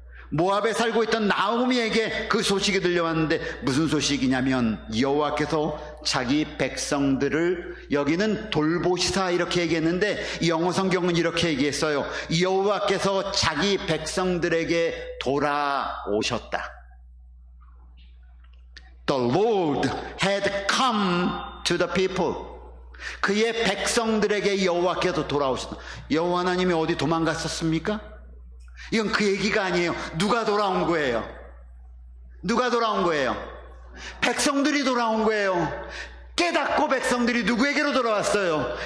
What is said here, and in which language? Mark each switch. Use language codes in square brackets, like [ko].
[ko] 모압에 살고 있던 나오미에게 그 소식이 들려왔는데 무슨 소식이냐면 여호와께서 자기 백성들을, 여기는 돌보시사 이렇게 얘기했는데 영어 성경은 이렇게 얘기했어요. 여호와께서 자기 백성들에게 돌아오셨다. [en] The Lord had come to the people. [ko] 그의 백성들에게 여호와께서 돌아오셨다. 여호와 하나님이 어디 도망갔었습니까? 이건 그 얘기가 아니에요. 누가 돌아온 거예요? 누가 돌아온 거예요? 백성들이 돌아온 거예요. 깨닫고 백성들이 누구에게로 돌아왔어요?